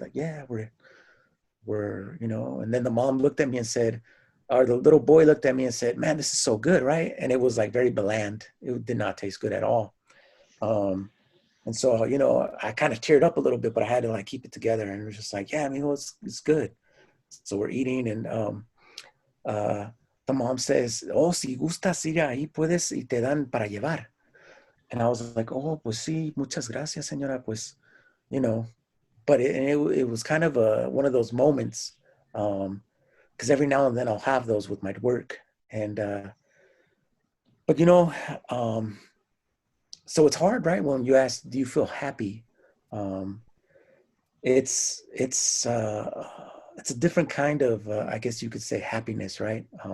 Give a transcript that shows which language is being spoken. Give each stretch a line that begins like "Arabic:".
English: Like, yeah, we're, you know, and then the mom looked at me and said, or the little boy looked at me and said, man, this is so good, right? And it was like very bland. It did not taste good at all. And so, you know, I kind of teared up a little bit, but I had to like keep it together. And it was just like, yeah, I mean, it's good. So we're eating and the mom says,
Spanish: oh, si gustas ir ahí, puedes y te dan para llevar.
English: And I was like,
Spanish: oh, pues sí, muchas gracias, señora, pues,
English: you know. But it was kind of one of those moments, because every now and then I'll have those with my work. And, but, you know, so it's hard, right? When you ask, do you feel happy? It's a different kind of, I guess you could say happiness, right?